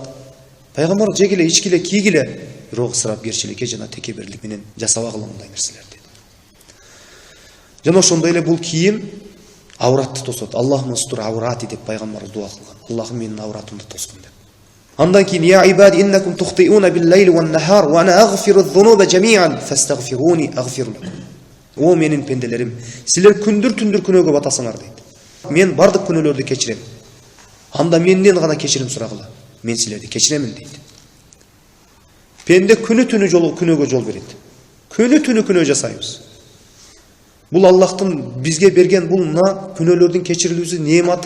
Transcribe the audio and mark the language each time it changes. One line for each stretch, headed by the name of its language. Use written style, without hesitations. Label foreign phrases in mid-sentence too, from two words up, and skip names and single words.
Kyrgyz: Пайгамбар жегиле, ичкиле, кийгиле, бирок исрафкерчиликке жана текебирлик менен жасабагыла мындай нерселер деди. Жана ошондой эле бул кийим авратты тосот.
Arabic: اللهم استر عورتي
Kyrgyz: деп пайгамбар дуа кылган. Аллахым менин авратымды тоскун деп. Андан кийин:
Arabic: "يا عبادي إنكم تخطئون بالليل والنهار وأنا أغفر الذنوب جميعا فاستغفروني أغفر لكم."
Kyrgyz: О менин пенделерим, силер күндүр-түндүр күнөөгө батасыңар дейт. Мен бардык күнөөлөрдү кечирем. Анда менден гана кечирим сурагыла. Мен силерди кечиремин дейт. Пенде күнү-түнү күнөөгө жол берет. Күнү-түнү күнөө жасайбыз. Бул Аллахтын бизге берген бул мына күнөөлөрдүн кечирилүүсү неаматы.